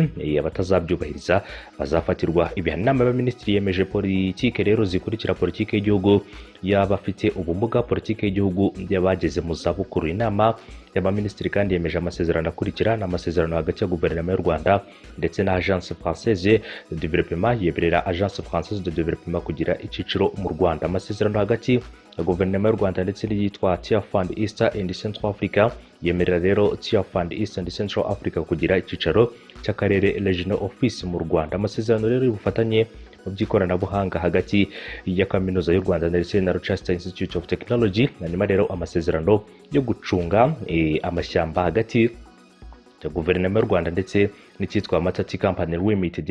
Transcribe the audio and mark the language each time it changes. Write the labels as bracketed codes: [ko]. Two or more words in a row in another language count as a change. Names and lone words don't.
[rw] Abatazabyubahiriza bazafatirwa ibihano. Inama y'abaminisitiri yemeje politike rero zikurikira: politike y'igihugu y'abafite ubumuga, politike y'igihugu y'abageze mu zabukuru. Inama y'abaminisitiri kandi yemeje amasezerano akurikira n'amasezerano hagati ya guverinoma y'u Rwanda ndetse na Agence Française de Développement yemerera Agence Française de Développement kugira icyiciro mu Rwanda. Amasezerano hagati ya guverinoma y'u Rwanda ndetse n'iyitwa Tier Fund East and Central Africa yemerera rero Tier Fund East and Central Africa kugira icyicaro cy'akarere [en] Regional Office [rw] mu Rwanda. Amasezerano rero y'ubufatanye mu by'ikoranabuhanga hagati ya kaminuza y'u Rwanda ndetse na Rochester Institute of Technology, hanyuma rero amasezerano yo gucunga amashyamba hagati ya guverinoma y'u Rwanda ndetse n'icyitwa Matati Company Limited.